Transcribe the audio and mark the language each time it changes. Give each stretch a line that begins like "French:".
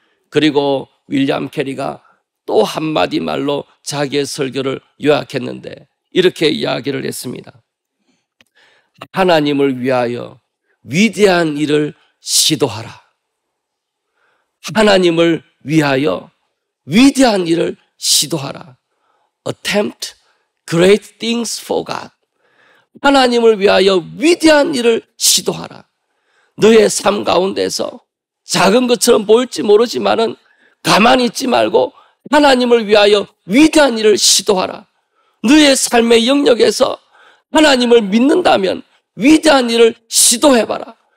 Korean: 그리고 윌리엄 캐리가 또 한마디 말로 자기의 설교를 요약했는데 이렇게 이야기를 했습니다. 하나님을 위하여 위대한 일을 시도하라. 하나님을 위하여 위대한 일을 시도하라.
English: Attempt great things for God.
Korean: 하나님을 위하여 위대한 일을 시도하라. 너의 삶 가운데서 작은 것처럼 보일지 모르지만은 가만히 있지 말고 하나님을 위하여 위대한 일을 시도하라. 너의 삶의 영역에서 하나님을 믿는다면 위대한 일을 시도해봐라.